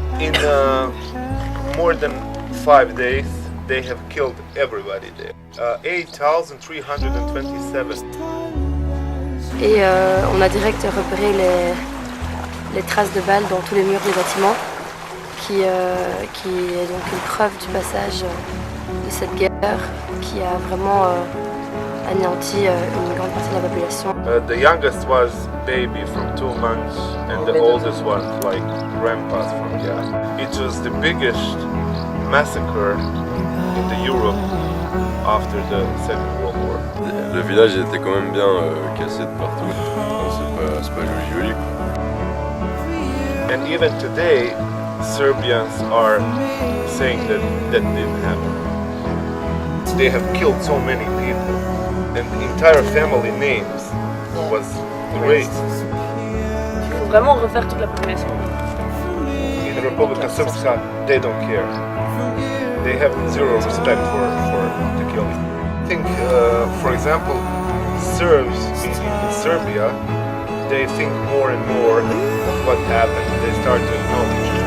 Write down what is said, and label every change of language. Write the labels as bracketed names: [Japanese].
[English] In more than 5 days, they have killed everybody there. 8,327. [French] Et on a direct repéré les traces de balles dans tous les murs des bâtiments, qui est donc une preuve du passage de cette guerre qui a vraiment anéanti une grande partie de la population. [English] The youngest was baby from 2 months, and the oldest was like grandpas from It was the biggest massacre in the Europe after the Second World War. [French] Le village était quand même bien cassé de partout. C'est pas joli. [English] And even today, Serbians are saying that didn't happen. They have killed so many people, and the entire family names was erased. [French] Il faut vraiment refaire toute la population. [English] In Republika Srpska, they don't care. They have zero respect for the killing. I think, for example, Serbs in Serbia they think more and more of what happened. They start to acknowledge.